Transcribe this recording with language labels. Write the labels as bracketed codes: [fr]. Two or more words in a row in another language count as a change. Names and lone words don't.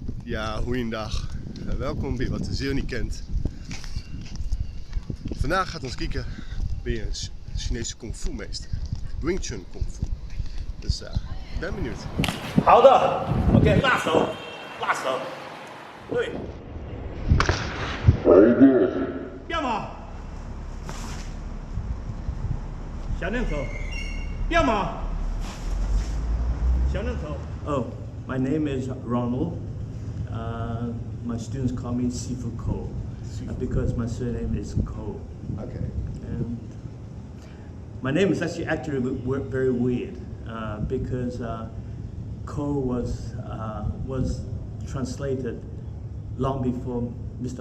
[nl] Ja, goeiedag. Welkom bij Wat de Zeeuw niet kent. Vandaag gaat ons kijken bij een Chinese Kongfu meester. Wing Chun Kongfu. Dus ik ben benieuwd. [zh] 好的 ，OK， 拉手，拉手，对，变吗？小两手，变吗？小两手。 [en] Oh, my name is Ronald. My students call me Sifu Ko because my surname is Ko. Okay. And my name is actually very weird because Ko was translated long before Mr.